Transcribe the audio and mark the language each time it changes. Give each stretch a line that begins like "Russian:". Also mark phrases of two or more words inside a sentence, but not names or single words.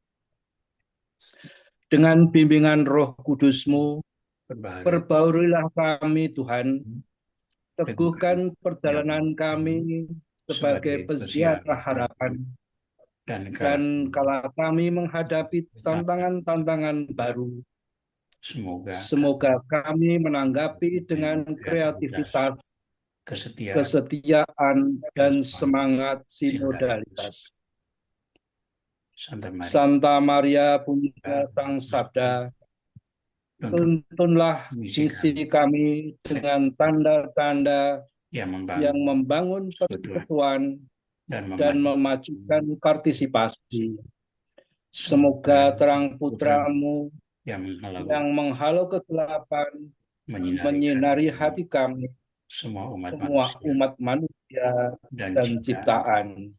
Indonesian: Dengan bimbingan Roh Kudus-Mu, perbaharuilah kami, Tuhan, teguhkan perjalanan kami sebagai peziarah harapan, dan kala kami menghadapi tantangan-tantangan baru, semoga kami menanggapi dengan kreativitas kesetiaan, dan semangat sinodalitas. Santa Maria Bunda Sang Sabda, tuntunlah misi kami dengan tanda-tanda yang membangun persekutuan dan memajukan partisipasi. Semoga terang putra-Mu yang menghalau kegelapan menyinari hati kami, semua umat manusia dan ciptaan.